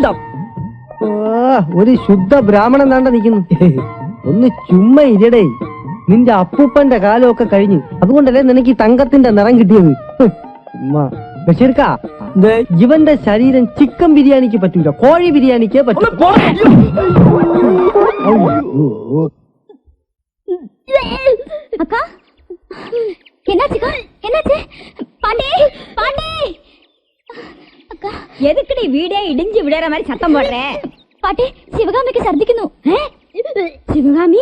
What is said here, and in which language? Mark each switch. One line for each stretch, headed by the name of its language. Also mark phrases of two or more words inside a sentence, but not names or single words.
Malayalam: ഒരു ശുദ്ധ ബ്രാഹ്മണൻ താണ്ട നിൽക്കുന്നു. ഒന്ന് ചുമ്മാ ഇരടേ. നിന്റെ അപ്പൂപ്പന്റെ കാലമൊക്കെ കഴിഞ്ഞു, അതുകൊണ്ടല്ലേ നിനക്ക് ഈ തങ്കത്തിന്റെ നിറം കിട്ടിയത്. ബഷീർക്ക, ഇവന്റെ ശരീരം ചിക്കൻ ബിരിയാണിക്ക് പറ്റൂല, കോഴി ബിരിയാണിക്ക് പറ്റൂ.
Tamil: அக்கா என்னாச்சுக்கா? என்னாச்சு? பாண்டி பாண்டி அக்கா, எதுக்குடி வீடே இடிஞ்சு விடுற மாதிரி சத்தம் போடுற? பாட்டி, சிவகாமிக்கு சர்திக்கணும். சிவகாமி?